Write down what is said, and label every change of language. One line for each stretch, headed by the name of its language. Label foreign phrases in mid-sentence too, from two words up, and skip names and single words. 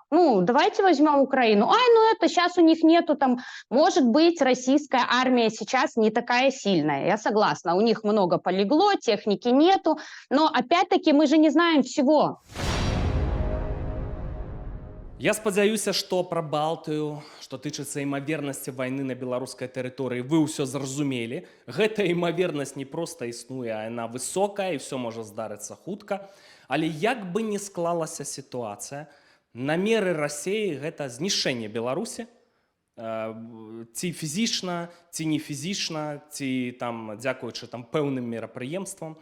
Russian: Давайте возьмем Украину. Это сейчас у них нету там... Может быть, российская армия сейчас не такая сильная. Я согласна, у них много полегло, техники нету. Но опять-таки мы же не знаем всего.
Belarusian: Я спадзяюся, што пра Балтыю, што тычыцца імавернасці вайны на беларускай тэрыторыі, вы ўсё зразумелі. Гэта імавернасць не проста існуе, а яна высокая, і ўсё можа здарыцца хутка. Але як бы не склалася сітуацыя, намеры Расіі гэта знішчэнне Беларусі, ці фізічна, ці не фізічна, ці там дзякуючы там пэўным мерапрыемствам.